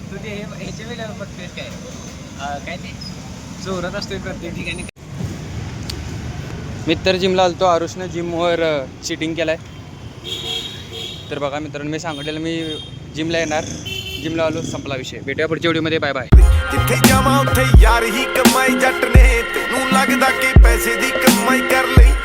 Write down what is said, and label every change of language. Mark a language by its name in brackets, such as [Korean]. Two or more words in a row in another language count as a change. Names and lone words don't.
[Marathi] तुझे ह्याच्या वेळेला बघतेस काय काय ते चोरत असतोय प्रत्येक ठिकाणी. मित्र जिमला आलतो. आरुषनं जिमवर चिटिंग केलाय. तर बघा मित्रांनो मी सांगितलेलं मी जिमला येणार. जिमला आलो संपला विषय. भेटूया पुढच्या व्हिडिओमध्ये. बाय बाय. [Punjabi] ਜਿੱਥੇ ਜਾਵਾਂ ਉੱਥੇ ਯਾਰ ਹੀ ਕਮਾਈ ਜੱਟ ਨੇ ਤੈਨੂੰ ਲੱਗਦਾ ਕਿ ਪੈਸੇ ਦੀ ਕਮਾਈ ਕਰ